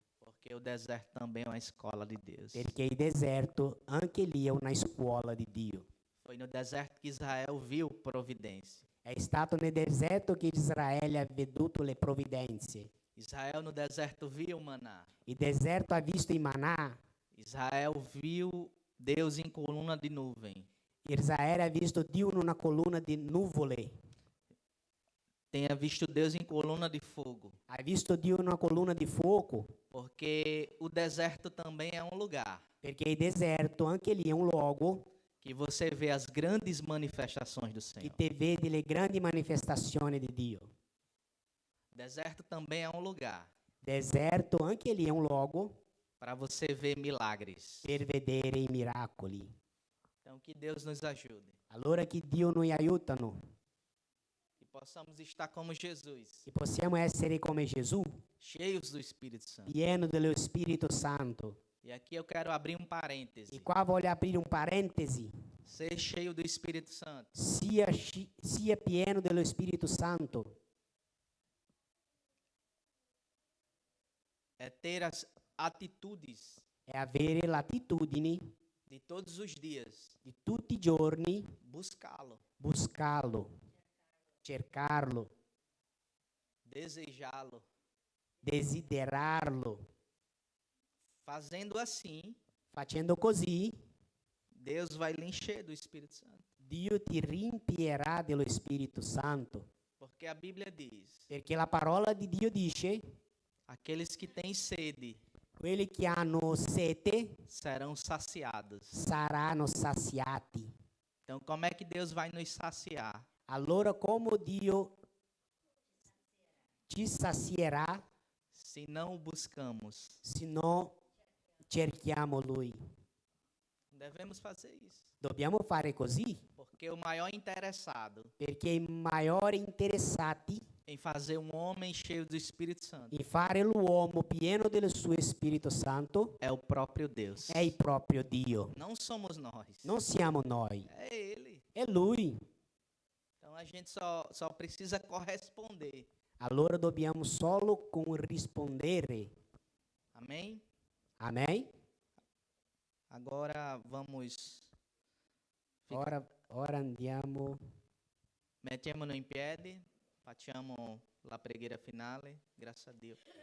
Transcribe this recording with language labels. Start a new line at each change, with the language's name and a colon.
Portuguese: Porque o deserto também é uma escola de Deus.
Italian: perché il deserto anche lì è una scuola di Dio.
Portuguese: Foi no deserto que Israel viu providência.
Italian: È stato nel deserto che Israele ha veduto le provvidenze.
Portuguese: Israel no deserto viu o maná.
Italian: Il deserto ha visto il manà.
Portuguese: Israel viu Deus em coluna de nuvem.
Italian: Israele ha visto Dio in una colonna di nuvole.
Portuguese: tenha visto Deus em coluna de fogo,
Italian: Hai visto Dio in una colonna di fuoco?
Portuguese: porque o deserto também é um lugar
Italian: Perché il deserto, anche lì, è un luogo
Portuguese: que você vê as grandes manifestações do
Italian: che
Portuguese: Senhor.
Italian: te vedi le grandi manifestazioni di Dio.
Portuguese: Deserto também é um lugar
Italian: Deserto, anche lì, è un luogo
Portuguese: para você ver milagres.
Italian: per vedere i miracoli.
Portuguese: Então, que Deus nos ajude.
Italian: Allora che Dio noi aiutano,
Portuguese: Que possamos estar como Jesus,
Italian: che possiamo essere come Gesù,
Portuguese: cheios do Espírito Santo.
Italian: pieno dello Spirito Santo.
Portuguese: E aqui eu quero abrir um parêntese.
Italian: E qua voglio aprire un parentesi.
Portuguese: Ser cheio do Espírito Santo
Italian: Sia pieno dello Spirito Santo
Portuguese: é ter as atitudes
Italian: è avere l'attitudine
Portuguese: de todos os dias,
Italian: di tutti i giorni
Portuguese: buscá-lo,
Italian: buscarlo, cercarlo,
Portuguese: desejá-lo.
Italian: desiderarlo.
Portuguese: Fazendo assim,
Italian: Facendo così,
Portuguese: Deus vai lhe encher do Espírito Santo.
Italian: Dio ti riempirà dello Spirito Santo.
Portuguese: Porque a Bíblia diz:
Italian: Perché la parola di Dio dice:
Portuguese: aqueles que têm sede
Italian: quelli che hanno sete
Portuguese: serão saciados.
Italian: saranno saziati.
Portuguese: Então, como é que Deus vai nos saciar?
Italian: Allora come Dio ci sazierà
Portuguese: Se não o buscamos?
Italian: se non cerchiamo Lui?
Portuguese: Devemos fazer isso.
Italian: Dobbiamo fare così,
Portuguese: Porque o maior interessado
Italian: perché i maggiori interessati
Portuguese: em fazer um homem cheio do Espírito Santo
Italian: in fare l'uomo pieno del suo Spirito Santo
Portuguese: é o próprio Deus.
Italian: è il proprio Dio.
Portuguese: Não somos nós.
Italian: Non siamo noi,
Portuguese: É Ele.
Italian: è Lui.
Portuguese: Então a gente só precisa corresponder.
Italian: Allora dobbiamo solo corrispondere.
Portuguese: Amém?
Italian: Amen?
Portuguese: Agora vamos.
Italian: Ora andiamo. Mettiamoci in piedi, facciamo la preghiera finale. Grazie a Dio.